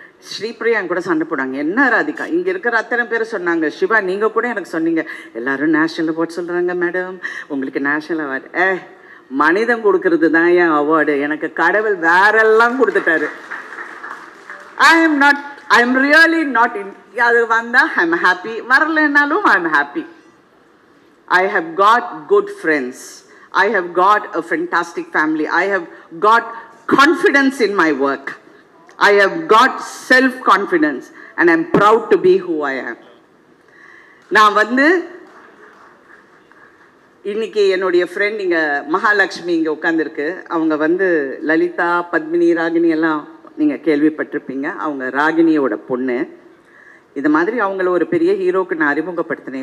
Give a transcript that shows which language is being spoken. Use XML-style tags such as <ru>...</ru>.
<ta>ஸ்ரீபிரியா கூட சண்டை போடாங்க, என்ன ராதிகா இங்கே இருக்கிற அத்தனை பேர் சொன்னாங்க, சிவா நீங்கள் கூட எனக்கு சொன்னீங்க எல்லாரும் நேஷ்னல் அவார்ட் சொல்கிறாங்க மேடம், உங்களுக்கு நேஷ்னல் அவார்டு. மனிதன் கொடுக்கறது தான் என் அவார்டு, எனக்கு கடவுள் வேறெல்லாம் கொடுத்துட்டாரு.</ta> <en>I am really not in.</en> <ta>அது வந்தால்</ta> <en>I am happy,</en> <ta>வரலைன்னாலும்</ta> <en>I am happy. I have got good friends. I have got a fantastic family. I have got confidence in my work. I have got self-confidence and I'm proud to be who I am.</en> <ta>நான் இன்னைக்கு என்னுடைய friend இங்கே மகாலட்சுமி இங்கே உட்காந்துருக்கு. அவங்க லலிதா, பத்மினி, ராகினி எல்லாம் நீங்கள் கேள்விப்பட்டிருப்பீங்க. அவங்க ராகினியோட பொண்ணு. இது மாதிரி அவங்கள ஒரு பெரிய ஹீரோக்கு நான் அறிமுகப்படுத்தினேன்.</ta>